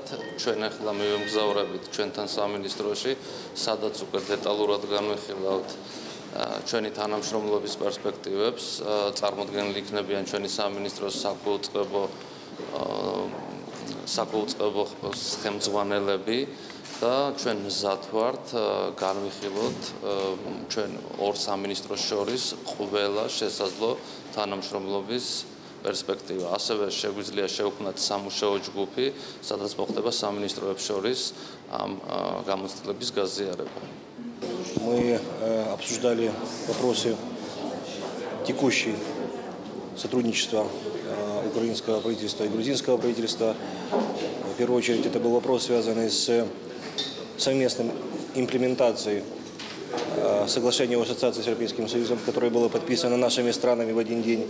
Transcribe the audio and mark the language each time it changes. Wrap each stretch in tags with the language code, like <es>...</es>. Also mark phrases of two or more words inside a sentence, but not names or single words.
<ka>ჩვენ ახლა მივემგზავრებით ჩვენთან სამინისტროში, სადაც უკვე დეტალურად განვიხილავთ ჩვენი თანამშრომლობის პერსპექტივებს, წარმოდგენილი იქნებიან ჩვენი სამინისტროს საკუთრებო ხელმძღვანელები და ჩვენ მზად ვართ განვიხილოთ ჩვენ ორ სამინისტროს შორის ყველა შესაძლო თანამშრომლობის პერსპექტივა. ასევე შეგვიძლია შევქმნათ სამუშაო ჯგუფი, სადაც მოხდება სამინისტროებს შორის ამ გამოცდილების газიარება.</ka> <ru>Мы обсуждали вопросы текущего сотрудничества украинского правительства и грузинского правительства. В первую очередь это был вопрос, связанный с совместной имплементацией соглашения о ассоциации с Европейским Союзом, которое было подписано нашими странами в один день.</ru>